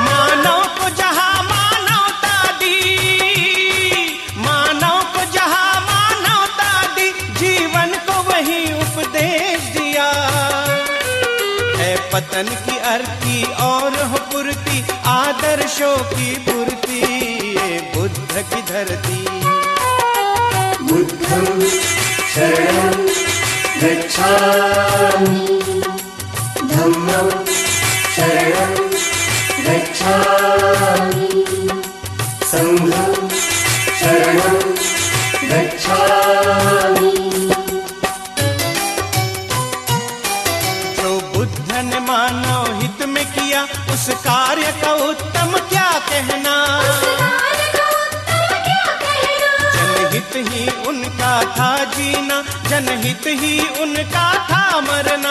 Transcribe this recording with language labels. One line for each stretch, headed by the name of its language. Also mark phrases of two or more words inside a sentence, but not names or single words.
Hindi: मानव को जहाँ मानवता दी, मानव को जहाँ मानवता दी, जीवन को वही उपदेश दिया। है पतन की अर्थी और हो पूर्ति, आदर्शों की पूर्ति, ये बुद्ध की धरती।
Pali: बुद्धं शरणं गच्छामि, धम्मं शरणं गच्छामि, संघं शरणं गच्छामि।
Hindi: जो बुद्ध ने मानव हित में किया, उस कार्य का उत्तम क्या कहना। काल का उत्तर क्या कहना। जनहित ही उनका था जीना, जनहित ही उनका था मरना।